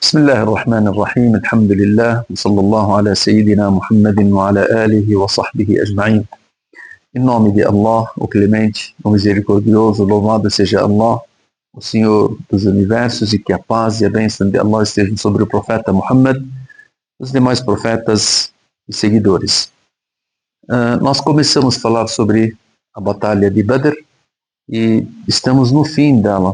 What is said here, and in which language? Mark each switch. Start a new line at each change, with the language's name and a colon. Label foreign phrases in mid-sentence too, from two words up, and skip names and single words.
Arabic: بسم الله الرحمن الرحيم الحمد لله وصلى الله على سيدنا محمد وعلى آله وصحبه أجمعين.
Portuguese: Em nome de Allah, o Clemente, o Misericordioso, louvado seja Allah, o Senhor dos Universos, e que a paz e a bênção de Allah estejam sobre o profeta Muhammad, os demais profetas e seguidores. Nós começamos a falar sobre a batalha de Badr e estamos no fim dela.